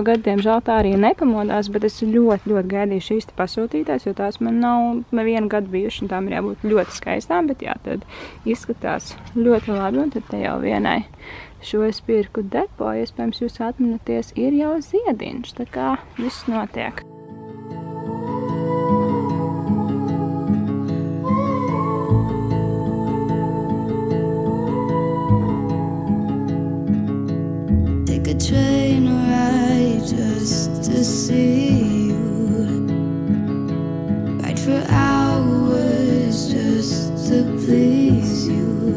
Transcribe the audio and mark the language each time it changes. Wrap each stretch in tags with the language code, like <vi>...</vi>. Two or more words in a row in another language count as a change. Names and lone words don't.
<lv>gadu, diemžēl tā arī nepamodās, bet es ļoti gaidīju šīs te pasūtītās, jo tās man nav nevienu gadu bijuši, un tām ir jābūt ļoti skaistām, bet jā, tad izskatās ļoti labi, un tad te jau vienai šo es pirku depo, iespējams jūs atminaties, ir jau ziediņš, tā kā viss notiek.</lv> <en>Train ride just to see you, ride for hours just to please you.</en>